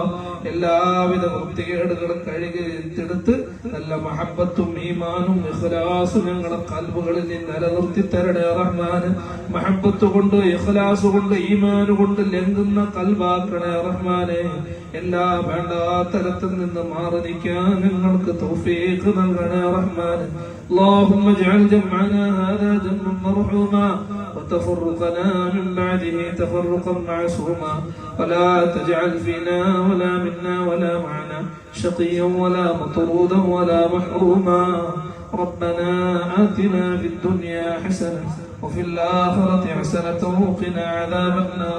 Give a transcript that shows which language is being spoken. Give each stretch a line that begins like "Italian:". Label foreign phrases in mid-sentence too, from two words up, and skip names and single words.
Malayalam: എല്ലാവിധ വൃത്തികേടുകളും കഴുകി എടുത്ത് നല്ല മഹബ്ബത്തും ഈമാനും ഇഖ്ലാസും ഞങ്ങളുടെ കൽബുകളിൽ നീ നിലനിർത്തി തരണേ റഹ്മാന്. മഹബ്ബത്ത് കൊണ്ട്, ഇഖ്ലാസ് കൊണ്ട്, ഈമാന് കൊണ്ട് ലംഘുന്ന കൽബാക്കണേ റഹ്മാനെ. എല്ലാ വേണ്ടാത്തരത്തിൽ നിന്ന് മാറി നിൽക്കാൻ ഞങ്ങൾക്ക് തൗഫീഖ് നൽകണേ റഹ്മാനെ.
Arabic: اللهم اجعل جمعنا هذا جمعا مرحوما وتفرقنا من بعده تفرقا معصوما ولا تجعل فينا ولا منا ولا معنا شقيا ولا مطرودا ولا محروما. ربنا آتنا في الدنيا حسنة وفي الآخرة حسنة وقنا عذاب النار.